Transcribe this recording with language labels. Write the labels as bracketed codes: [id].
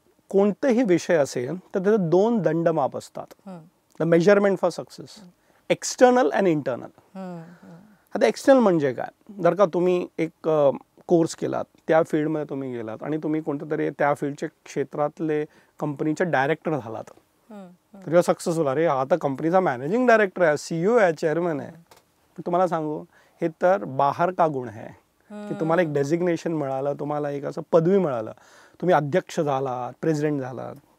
[mr] कोणतेही विषय असेल तर त्याचे 2 दंडमाप असतात. [en] The measurement for success, external and internal. [mr] आता एक्सटर्नल म्हणजे काय? जर का तुम्ही एक कोर्स केलात, त्या फील्डमध्ये तुम्ही गेलात आणि तुम्ही कोणत्या तरी त्या फील्डचे क्षेत्रातले कंपनीचे डायरेक्टर झालात, तर सक्सेसफुल. अरे हा तर कंपनीचा मॅनेजिंग डायरेक्टर आहे, CEO आहे, चेअरमन आहे. तुम्हाला सांगू, हे तर बाहेर का गुण आहे की तुम्हाला एक डेझिग्नेशन मिळालं, तुम्हाला एक असं पदवी मिळालं, तुम्ही अध्यक्ष झालात, प्रेसिडेंट झालात.